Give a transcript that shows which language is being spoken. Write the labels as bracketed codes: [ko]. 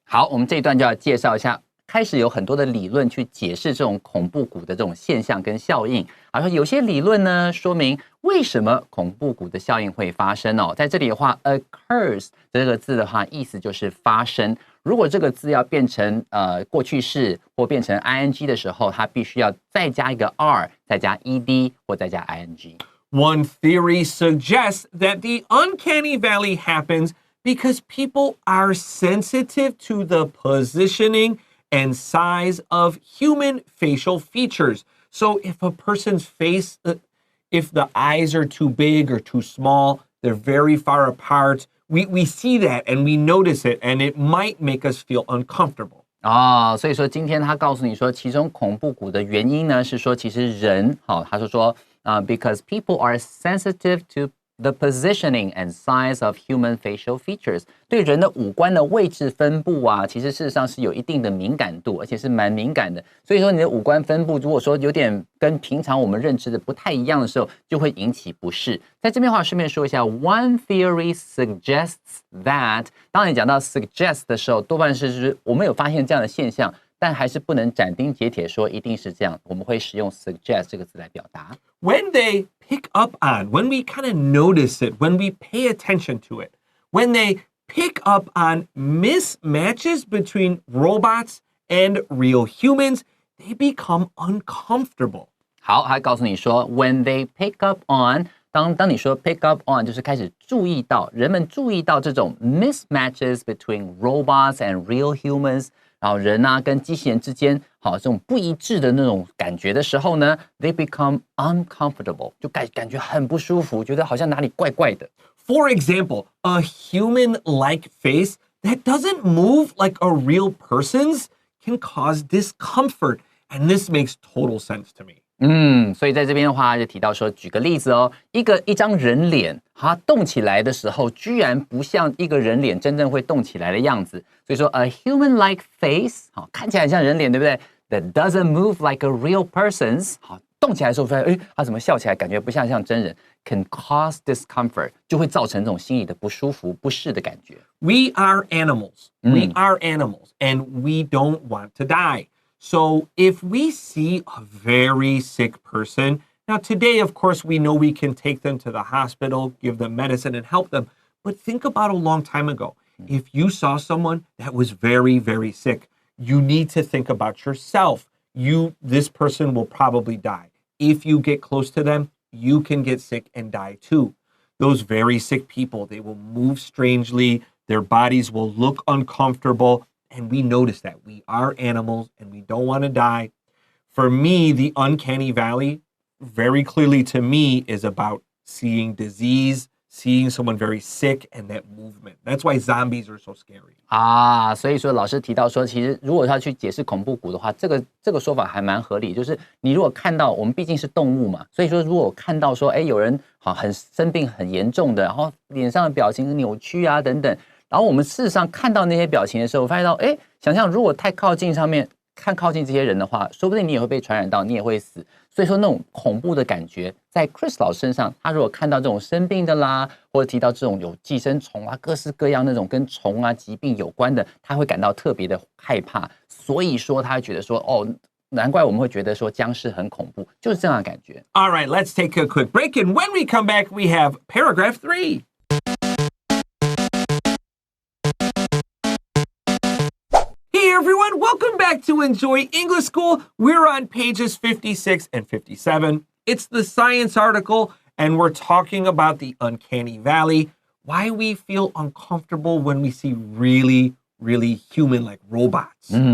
[zh] 好，我们这一段就要介绍一下。开始有很多的理论去解释这种恐怖谷的这种现象跟效应。说有些理论呢说明为什么恐怖谷的效应会发生哦。在这里的话 occurs 这个字的话意思就是发生。如果这个字要变成过去式或变成 ing 的时候，它必须要再加一个 r， 再加 ed 或再加 ing。 [en] One theory suggests that the uncanny valley happens because people are sensitive to the positioning and size of human facial features. So if a person's face, if the eyes are too big or too small, they're very far apart, we see that and we notice it, and it might make us feel uncomfortable. [zh] 所以说今天他告诉你说，其中恐怖谷的原因呢是说，其实人，他说 [en] because people are sensitive to the positioning and size of human facial features， [zh] 对人的五官的位置分布啊，其实事实上是有一定的敏感度，而且是蛮敏感的。所以说你的五官分布如果说有点跟平常我们认知的不太一样的时候，就会引起不适。在这边的话顺便说一下 ， [en] One theory suggests that， [zh] 当你讲到 suggest 的时候，多半是就是我们有发现这样的现象，但还是不能斩钉截铁说一定是这样，我们会使用 suggest 这个字来表达。 [en] When they pick up on, when we kind of notice it, when we pay attention to it, when they pick up on mismatches between robots and real humans, they become uncomfortable. [zh] 好，还告诉你说 [en] when they pick up on， [zh] 当你说 [en] pick up on [zh] 就是开始注意到，人们注意到这种 [en] mismatches between robots and real humans， [zh] 然后人啊跟机器人之间这种不一致的那种感觉的时候呢 [en] they become uncomfortable， [zh] 就感觉很不舒服，觉得好像哪里怪怪的。 [en] For example, a human-like face that doesn't move like a real person's can cause discomfort, and this makes total sense to me. [zh] 所以在这边的话就提到说，举个例子哦，一张人脸，它动起来的时候，居然不像一个人脸真正会动起来的样子。所以说 ， [en] a human-like face， [zh] 看起来很像人脸，对不对 ？ [en] That doesn't move like a real person's， [zh] 动起来的时候发现，它怎么笑起来感觉不像真人 ， [en] can cause discomfort， [zh] 就会造成这种心理的不舒服、不适的感觉。 [en] We are animals. We are animals, and we don't want to die. So if we see a very sick person, now today, of course, we know we can take them to the hospital, give them medicine, and help them. But think about a long time ago. If you saw someone that was very, very sick, you need to think about yourself. This person will probably die. If you get close to them, you can get sick and die too. Those very sick people, they will move strangely. Their bodies will look uncomfortable. And we notice that we are animals and we don't want to die. For me, the uncanny valley, very clearly to me, is about seeing disease, seeing someone very sick, and that movement. That's why zombies are so scary. [zh] 所以说老师提到说，其实如果他去解释恐怖谷的话，这个说法还蛮合理。就是你如果看到，我们毕竟是动物嘛，所以说如果看到说，有人很生病很严重的，然后脸上的表情扭曲啊等等。然后我们事实上看到那些表情的时候，发现到，想象如果太靠近靠近这些人的话，说不定你也会被传染到，你也会死。所以说那种恐怖的感觉，在 Chris 老师身上，他如果看到这种生病的啦，或者提到这种有寄生虫啊，各式各样那种跟虫啊疾病有关的，他会感到特别的害怕。所以说他会觉得说，难怪我们会觉得说僵尸很恐怖，就是这样的感觉。 [en] All right, let's take a quick break, and when we come back, we have paragraph 3. Hey everyone, welcome back to Enjoy English School. We're on pages 56 and 57. It's the science article, and we're talking about the uncanny valley, why we feel uncomfortable when we see really, really human-like robots.